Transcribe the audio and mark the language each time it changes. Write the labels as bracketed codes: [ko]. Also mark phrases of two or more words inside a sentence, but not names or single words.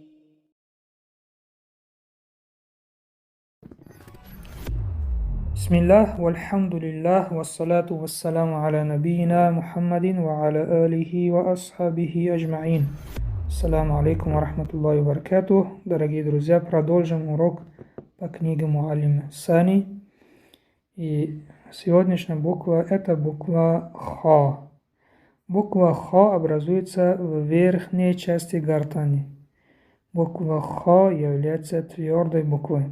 [ar] بسم الله والحمد لله والصلاة والسلام على نبينا محمد وعلى آله وأصحابه أجمعين. السلام عليكم ورحمة الله وبركاته. [ru] Дорогие друзья, продолжим урок по книге Муаллим Сани. И сегодняшняя буква – это буква Х. Буква Х образуется в верхней части гортани. Буква Х является твердой буквой.